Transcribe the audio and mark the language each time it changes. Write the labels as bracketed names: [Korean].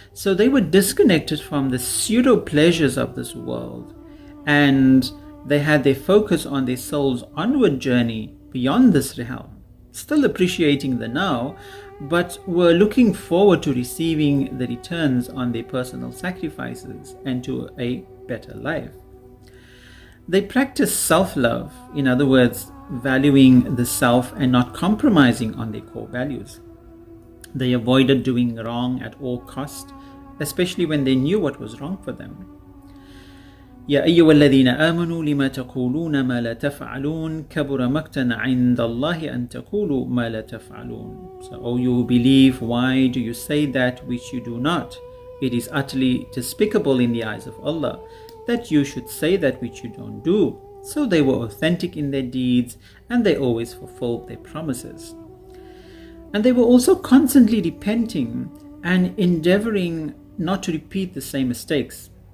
[English] So they were disconnected from the pseudo pleasures of this world, and they had their focus on their soul's onward journey beyond this realm, still appreciating the now, but were looking forward to receiving the returns on their personal sacrifices and to a better life. They practiced self-love, in other words, valuing the self and not compromising on their core values. They avoided doing wrong at all costs, especially when they knew what was wrong for them. [Arabic] يا أيها الذين آمنوا لما تقولون ما لا تفعلون كبر مقتا عند الله أن تقولوا ما لا تفعلون. [English] So, O you who believe, why do you say that which you do not? It is utterly despicable in the eyes of Allah that you should say that which you don't do. So they were authentic in their deeds, and they always fulfilled their promises. And they were also constantly repenting and endeavoring not to repeat the same mistakes.